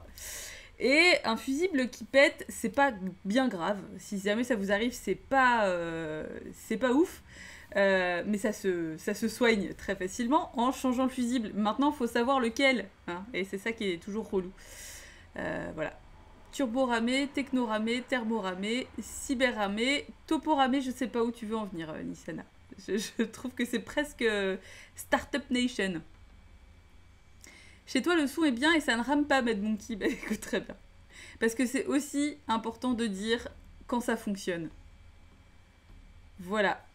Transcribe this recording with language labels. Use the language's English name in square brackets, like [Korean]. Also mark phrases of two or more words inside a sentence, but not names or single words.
[French] Et un fusible qui pète, c'est pas bien grave. Si jamais ça vous arrive, c'est pas ouf. Mais ça se soigne très facilement en changeant le fusible. Maintenant, il faut savoir lequel. Hein, et c'est ça qui est toujours relou. Voilà. Turbo-ramé, techno-ramé, thermo-ramé, cyber-ramé, topo-ramé, je sais pas où tu veux en venir, Nissana. Je trouve que c'est presque Startup Nation. Chez toi, le son est bien et ça ne rame pas, Mad Monkey. Bah écoute, très bien. Parce que c'est aussi important de dire quand ça fonctionne. Voilà.